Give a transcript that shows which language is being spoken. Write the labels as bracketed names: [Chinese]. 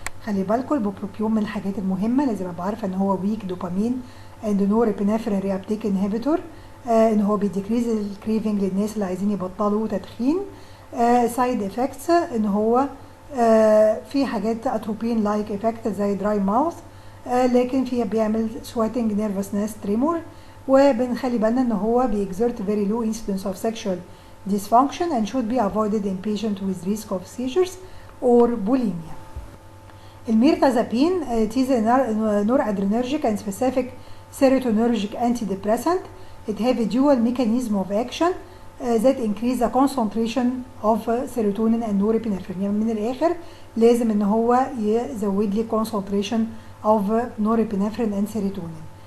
[Arabic] خلي بالكم البوبروبيون من الحاجات المهمه، لازم ابقى عارفه ان هو ويك دوبامين اند نورابينفرين ريابتيك انهبيتور، ان هو بيديكريز الكريفنج للناس اللي عايزين يبطلوا تدخين. سايد افكتس ان هو في حاجات اتروبين لايك افكت زي دراي ماوث، لكن فيها بيعمل سويتنج نيرفسنس تريمور. وبنخلي بالنا ان هو [English] بيexert very low incidence of sexual dysfunction and should be avoided in patients with risk of seizures or bulimia. الميرتازابين it is a noradrenergic and specific serotonergic antidepressant. It have a dual mechanism of action that increase the concentration of serotonin and norepinephrine. [Arabic] يعني من الآخر لازم ان هو يزود لي [English] concentration of norepinephrine and serotonin.